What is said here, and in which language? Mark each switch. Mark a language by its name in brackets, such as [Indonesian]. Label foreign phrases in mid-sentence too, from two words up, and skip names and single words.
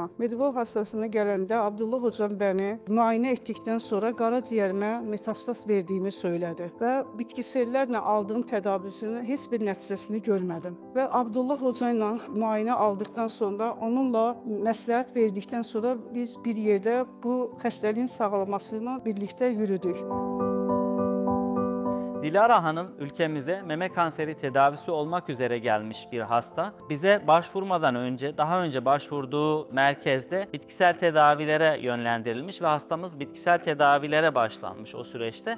[Azerbaijani] Medipol xəstəxanasına gələndə Abdullah hocam məni müayinə etdikdən sonra qaraciyərimə metastaz verdiyini söylədi və bitkisellərlə aldığım tədavisinin heç bir nəticəsini görmədim. Və Abdullah hoca ilə müayinə aldıqdan sonra, onunla məsləhət verdikdən sonra biz bir yerdə bu xəstəliyin sağalmasını [Turkish] birlikte yürüdük. Dilara Hanım ülkemize meme kanseri tedavisi olmak üzere gelmiş bir hasta. Bize başvurmadan önce, daha önce başvurduğu merkezde bitkisel tedavilere yönlendirilmiş ve hastamız bitkisel tedavilere başlanmış o süreçte.